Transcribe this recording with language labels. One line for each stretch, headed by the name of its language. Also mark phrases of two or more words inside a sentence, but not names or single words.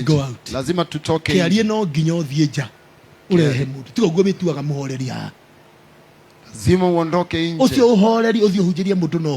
Swahili: Lazima tutoke nje.
Kikuyu: Kiarie no nginya uthie nja urehe mundu tigo guo mituaga muhoreria.
Swahili: Lazima uondoke nje.
Kikuyu: Ucio uhoreri uthie hunjirie mundu no